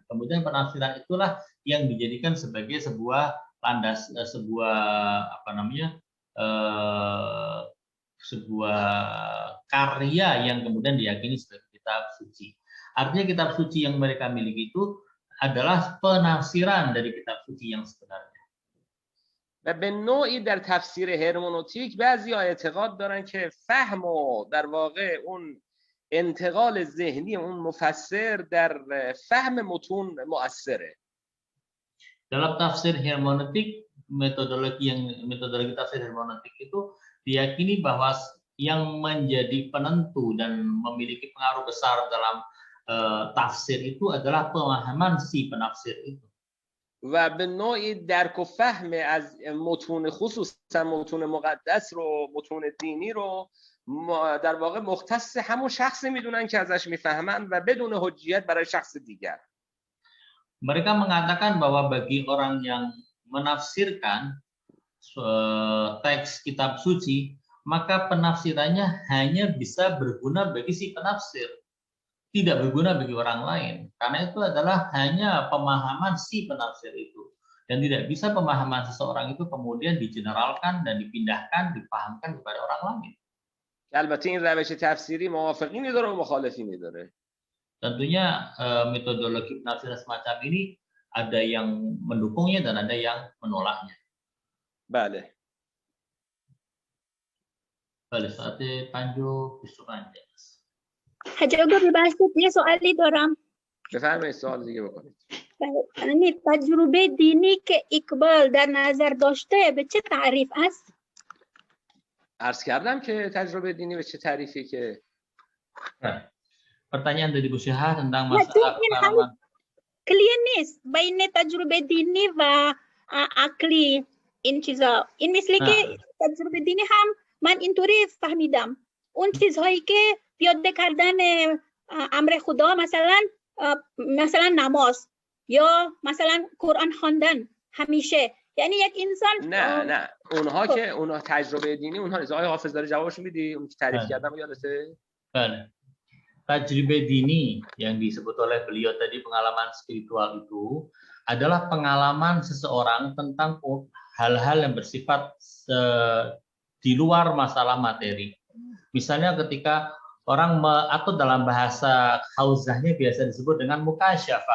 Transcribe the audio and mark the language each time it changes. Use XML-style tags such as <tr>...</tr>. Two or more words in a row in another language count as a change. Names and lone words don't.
<id>Kemudian penafsiran itulah yang dijadikan sebagai sebuah landas, sebuah karya yang kemudian diyakini sebagai kitab suci. Artinya kitab suci yang mereka miliki itu adalah penafsiran dari kitab suci yang sebenarnya.</id> <fa>و به نوعی در تفسیر هرمنوتیک بعضی‌ها اعتقاد دارن که فهم و در واقع اون انتقال ذهنی اون مفسر در فهم متون مؤثره.</fa> <id>Dalam tafsir hermeneutik, metodologi tafsir hermeneutik itu diyakini bahwa yang menjadi penentu dan memiliki pengaruh besar dalam tafsir itu adalah pemahaman si penafsir itu.</id> <fa>و به نوعی درک و فهم از متون خصوصا متون مقدس رو، متون دینی رو در واقع مختص همون شخصی میدونن که ازش میفهمن و بدون حجیت برای شخص دیگر.</fa> <id>Mereka mengatakan bahwa bagi orang yang menafsirkan teks kitab suci, maka penafsirannya hanya bisa berguna bagi si penafsir, tidak berguna bagi orang lain. Karena itu adalah hanya pemahaman si penafsir itu. Dan tidak bisa pemahaman seseorang itu kemudian digeneralkan dan dipindahkan, dipahamkan kepada orang lain.</id> <fa>البته این روش تفسیری موافقینی داره و مخالفینی داره. Tentunya metodologi penafsiran semacam ini ada yang mendukungnya dan ada yang menolaknya. بله. بله ساعت 5:25. حاج عبور ببخشید یه سوالی دارم. بفرمایید سوال دیگه بکنید. یعنی تجربه دینی که اقبال در نظر داشته به چه تعریف است؟ عرض کردم که تجربه دینی به چه تعریفی که</fa> <id>Pertanyaan dari Bu Syahah tentang masalah pengalaman.</id> <fa>Clear نیست بین تجربه دینی و عقلی این چیزا. این مثل که تجربه دینی هم من اینطوری فهمیدم. اون چیزهایی که پیاده کردن امر خدا، مثلا نماز یا مثلا قرآن خواندن همیشه، یعنی یک انسان نه اونها تجربه دینی اونها آقای حافظ داره جوابش میدی اون که تعریف کردم یادته؟ بله. تجربه دینی</fa> <id>yang disebut oleh beliau tadi, pengalaman spiritual itu adalah pengalaman seseorang tentang hal-hal yang bersifat di luar masalah materi. Misalnya ketika orang atau dalam bahasa hauzahnya biasa disebut dengan mukasyafah.</id>